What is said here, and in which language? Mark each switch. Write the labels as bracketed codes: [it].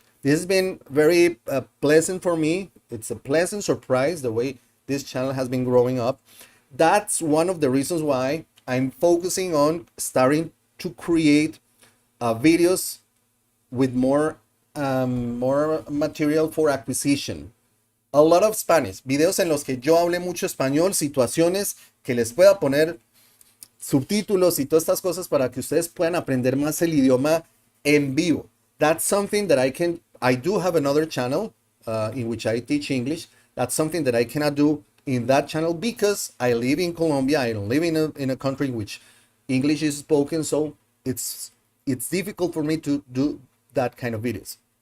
[en] This has been very pleasant for me. It's a pleasant surprise the way this channel has been growing up. That's one of the reasons why I'm focusing on starting to create videos with more material for acquisition. A lot of Spanish, [es] videos en los que yo hable mucho español, situaciones que les pueda poner subtítulos y todas estas cosas para que ustedes puedan aprender más el idioma en vivo. [en] That's something that I do have another channel in which I teach English. That's something that I cannot do in that channel because I live in Colombia. I don't live in a country in which English is spoken, so it's difficult for me to do that kind of videos.